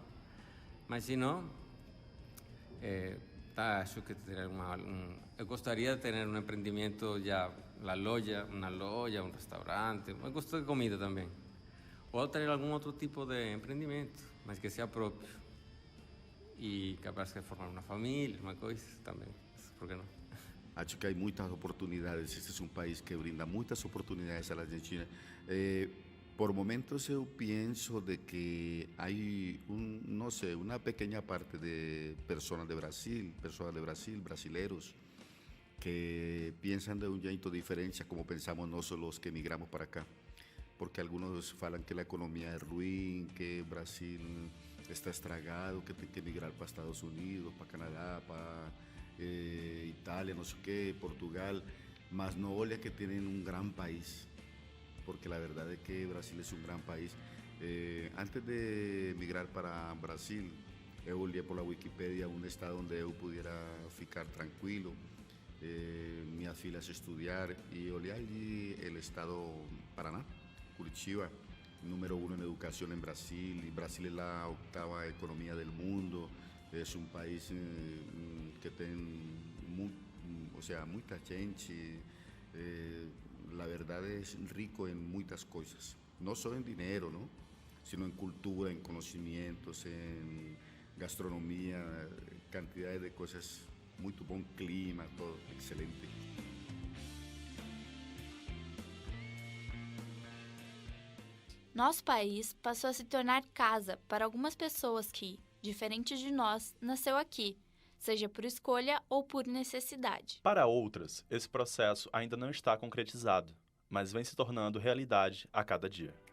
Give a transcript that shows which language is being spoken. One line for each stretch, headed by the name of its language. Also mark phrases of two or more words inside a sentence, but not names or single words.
Portuguese: Mas se não, acho que eu gostaria de ter um empreendimento já, uma loja, um restaurante. Eu gosto de comida também. Ou ter algum outro tipo de empreendimento, mas que seja próprio. E capaz de formar uma família, uma coisa também. Por que não? Acho que
Spanish: hay muchas oportunidades. Este es un país que brinda muchas oportunidades a la Argentina. Por momentos yo pienso de que hay una pequeña parte de personas de Brasil, brasileros, que piensan de un jeito diferente como pensamos nosotros los que emigramos para acá. porque algunos falam que la economía es ruin, que Brasil está estragado, que
Portuguese: tem que migrar
Spanish: para Estados Unidos, para Canadá, para Italia, no sé qué, Portugal,
Portuguese: mas no olha
Spanish: que tienen un gran país, porque la verdad es que Brasil es un gran país.
Portuguese: Antes de migrar para Brasil, eu olhei
Spanish: por la
Portuguese: Wikipedia un estado onde eu pudiera ficar tranquilo, minhas filhas estudar, e olhei ali o estado Paraná, Curitiba,
Spanish: número 1 en educación en Brasil, y Brasil es la 8ª economía del mundo, es un país que tiene mucha gente, la verdad es rico en muchas cosas, no solo en dinero, ¿no? Sino en cultura, en conocimientos, en gastronomía, cantidades de cosas, muy buen clima, todo excelente.
Portuguese: Nosso país passou a se tornar casa para algumas pessoas que, diferente de nós, nasceu aqui, seja por escolha ou por necessidade. Para outras, esse processo ainda não está concretizado, mas vem se tornando realidade a cada dia.